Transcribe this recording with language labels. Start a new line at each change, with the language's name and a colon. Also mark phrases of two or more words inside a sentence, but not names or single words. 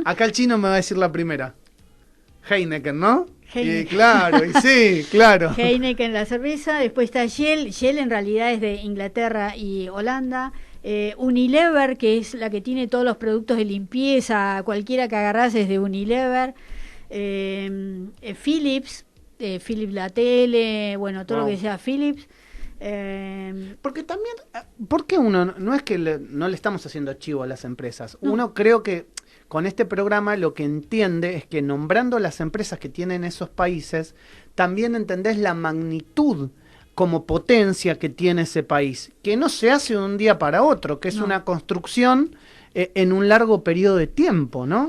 Spanish: Acá el chino me va a decir la primera. Heineken, ¿no? Heineken. Claro, y sí, claro. Heineken, la cerveza. Después está Shell. Shell en realidad es de Inglaterra y Holanda. Unilever, que es la que tiene todos los productos de limpieza. Cualquiera que agarrás es de Unilever. Philips. Philips la tele. Bueno, todo Wow. lo que sea Philips. Porque también, ¿por qué uno, no es que no le estamos haciendo chivo a las empresas? Uno creo que con este programa lo que entiende es que nombrando las empresas que tienen esos países, también entendés la magnitud como potencia que tiene ese país, que no se hace de un día para otro, que es una construcción en un largo periodo de tiempo, ¿no?